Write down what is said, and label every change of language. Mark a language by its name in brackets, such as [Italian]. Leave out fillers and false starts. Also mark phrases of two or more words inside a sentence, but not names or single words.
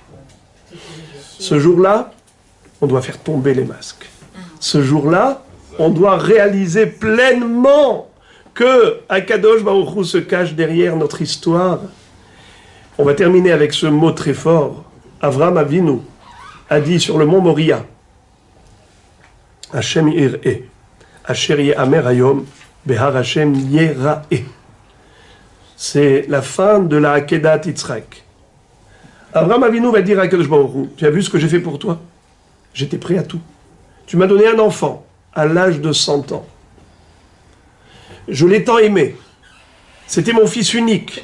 [French] Ce jour-là, on doit faire tomber les masques. Ce jour-là, on doit réaliser pleinement que [Hebrew] הקדוש ברוך הוא [French] se cache derrière notre histoire. On va terminer avec ce mot très fort. Avraham Avinu a dit sur le mont Moria, [Hebrew] השם יראה אשר יאמר היום בהר השם יראה. [French] C'est la fin de la Akedat Yitzhak. Avraham Avinu va dire à [Hebrew] הקדוש ברוך הוא, [French] tu as vu ce que j'ai fait pour toi? J'étais prêt à tout. Tu m'as donné un enfant à l'âge de 100 ans. Je l'ai tant aimé. C'était mon fils unique.